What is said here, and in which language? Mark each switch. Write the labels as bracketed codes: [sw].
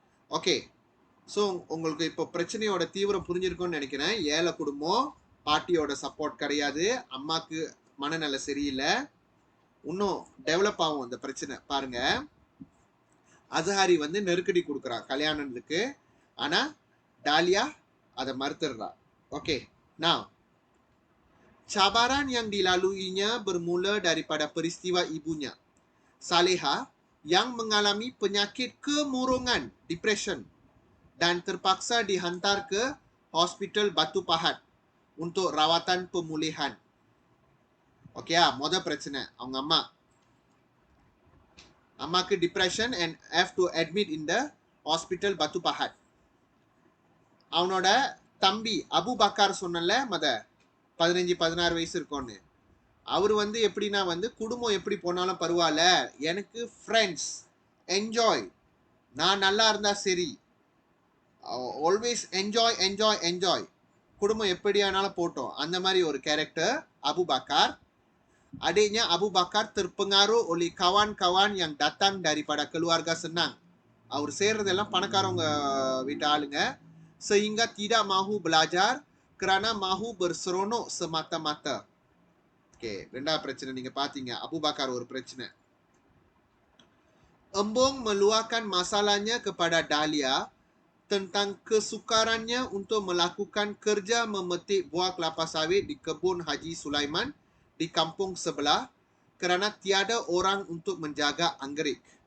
[ta] Okay, so உங்களுக்கு இப்போ பிரச்சனையோட தீவிரம் புரிஞ்சிருக்கும்னு நினைக்கிறேன். ஏழை குடும்பம், பாட்டியோட சப்போர்ட் கிடையாது, அம்மாக்கு மனநல சரியில்லை, இன்னும் டெவலப் ஆகும் அந்த பிரச்சனை. பாருங்க, அசஹாரி வந்து நெருக்கடி கொடுக்குறான் கல்யாணத்துக்கு, ஆனா டாலியா அதை மறுத்துடுறா. ஓகே, நான் [ms] cabaran yang dilaluinya bermula daripada peristiwa ibunya, Saleha, yang mengalami penyakit kemurungan, depression, dan terpaksa dihantar ke hospital Batu Pahat untuk rawatan pemulihan. [en] Okey ah, [ta] மொத பிரச்சனை அவங்க அம்மாக்கு [en] depression and have to admit in the hospital Batu Pahat. [ta] அவனோட தம்பி அபு பக்கார் சொன்னல, 15-16 வயசு இருக்கும்னு, அவர் வந்து எப்படின்னா வந்து குடும்பம் எப்படி போனாலும் பரவாயில்ல, எனக்கு ஃப்ரெண்ட்ஸ், என்ஜாய், நான் நல்லா இருந்தா சரி, ஆல்வேஸ் என்ஜாய் என்ஜாய் என்ஜாய், குடும்பம் எப்படியானாலும் போட்டோம், அந்த மாதிரி ஒரு character Abu Bakar. [ms] Adiknya Abu Bakar terpengaruh oleh kawan-kawan yang datang daripada keluarga senang. [ta] அவர் சேர்றதெல்லாம் பணக்காரவங்க வீட்டு ஆளுங்க, [ms] sehingga tidak mahu belajar kerana mahu berseronok semata-mata. [ta] Okay, ரெண்டாவது பிரச்சனை நீங்க பாத்தீங்க, அபு பக்கர் ஒரு பிரச்சனை. [ms] Embong meluahkan masalahnya kepada Dahlia tentang kesukarannya untuk melakukan kerja memetik buah kelapa sawit di kebun Haji Sulaiman di kampung sebelah kerana tiada orang untuk menjaga anggerik.